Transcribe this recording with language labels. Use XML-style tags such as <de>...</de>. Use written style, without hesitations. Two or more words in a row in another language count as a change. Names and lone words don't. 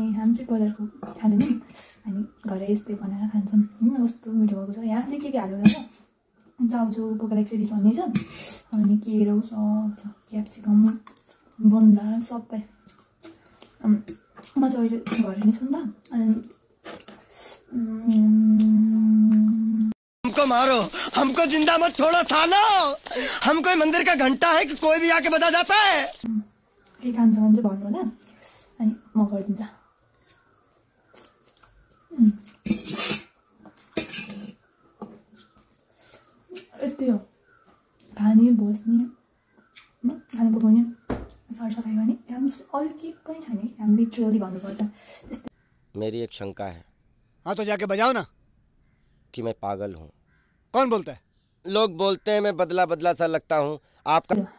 <ne>हामी चाहिँ बजारको खाँदैनौँ अनि घरै यस्तै बनाएर खान्छौँ कस्तो मिठो भएको छ यहाँ चाहिँ के हाल्यो त चाउचाउ पोका एक्सिडिस भन्ने छ अनि केरो सब छ क्याप्सिकम बन्दा सबै म चाहिँ अहिले घरै नै छु नि त अनि</ne> <hi>हमको मारो हमको जिंदा मत छोड़ो सालो हम कोई मंदिर का घंटा है कि कोई भी आके बजा जाता है</hi> <ne>के खान्छ भने चाहिँ भन्नु होला अनि म गरिदिन्छ यति हो खाने बस्ने खाना पकाउने सरसफाइ गर्ने हामी अरू के पनि छैन कि हामी लिटरली भन्नुपर्दा</ne> <hi>मेरी एक शंका है हाँ तो जाके बजाओ ना कि मैं पागल हूँ कौन बोलता है लोग बोलते हैं मैं बदला बदला सा लगता हूँ आपका</hi>